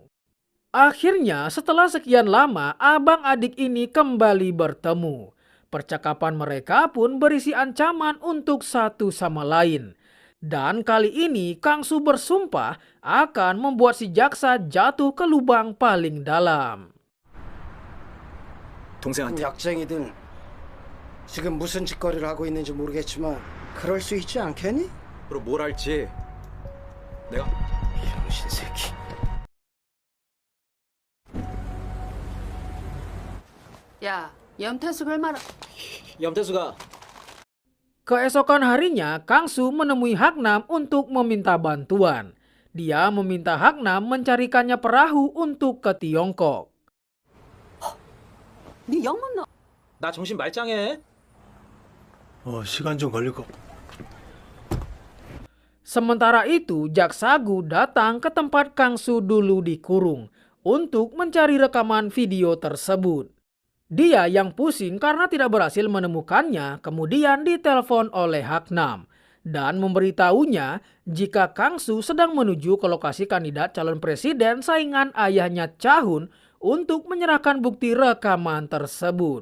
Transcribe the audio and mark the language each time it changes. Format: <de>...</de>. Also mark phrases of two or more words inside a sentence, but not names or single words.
<id>Akhirnya setelah sekian lama abang adik ini kembali bertemu. Percakapan mereka pun berisi ancaman untuk satu sama lain. Dan kali ini Kang Soo bersumpah akan membuat si jaksa jatuh ke lubang paling dalam.</id> <ko>동생한테 약쟁이들 지금 무슨 짓거리를 하고 있는지 모르겠지만 그럴 수 있지 않겠니? 그럼 뭘 할지 내가 병신 새끼. 야, 염태숙 얼마나... 염태수가</ko> <id>Keesokan harinya, Kang Soo menemui Haknam untuk meminta bantuan. Dia meminta Haknam mencarikannya perahu untuk ke Tiongkok.</id> <ko>네 영문 너 나 정신 말짱해. 시간 좀 걸릴 거.</ko> <id>Sementara itu, Jaksa Gu datang ke tempat Kang Soo dulu dikurung untuk mencari rekaman video tersebut. Dia yang pusing karena tidak berhasil menemukannya, kemudian ditelepon oleh Haknam dan memberitahunya jika Kang Soo sedang menuju ke lokasi kandidat calon presiden saingan ayahnya Chahun untuk menyerahkan bukti rekaman tersebut.</id>